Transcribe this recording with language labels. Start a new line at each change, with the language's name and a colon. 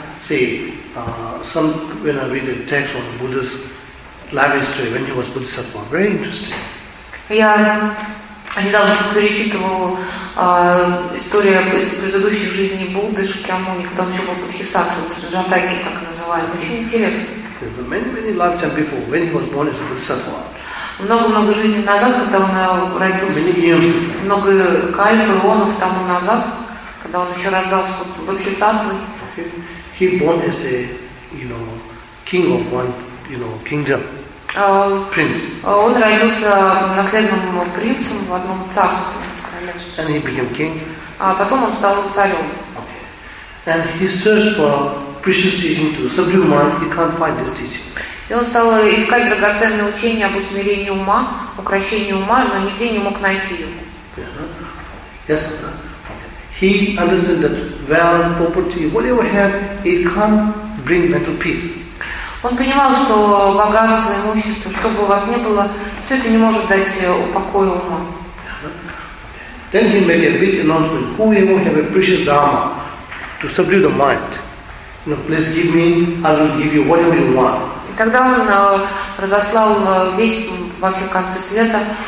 English: When I read a text on Buddha's life history, when he was Bodhisattva, very interesting.
Russian: Я недавно перечитывал историю из предыдущих жизней Будды Шакьямуни, когда он еще был Бодхисаттвой, Джатаки так называли. Очень интересно.
English: Many lifetimes before, when he was born as a Bodhisattva.
Russian: Много жизней назад, когда он родился. Много кальп, ионов тому назад, когда он еще рождался Бодхисаттвой.
English: He born as a, you know, king of one, you know, kingdom, prince.
Russian: Он родился наследным принцем в одном царстве.
English: And he became king.
Russian: А потом он стал царем.
English: And he searched for precious teaching to subdue mind. He can't find this teaching.
Russian: И он стал искать драгоценное учение об усмирении ума, укрощении ума, но нигде не мог найти его.
English: Yes. He understood that wealth, property, whatever you have, it can't bring mental peace.
Russian: Он понимал, что богатство, имущество, что бы у вас ни было, все это не может дать покой уму.
English: Then he made a big announcement. Whoever have a precious dharma to subdue the mind, you know, please give me, I will give you whatever you want.
Russian: И тогда он разослал весть во все концы света.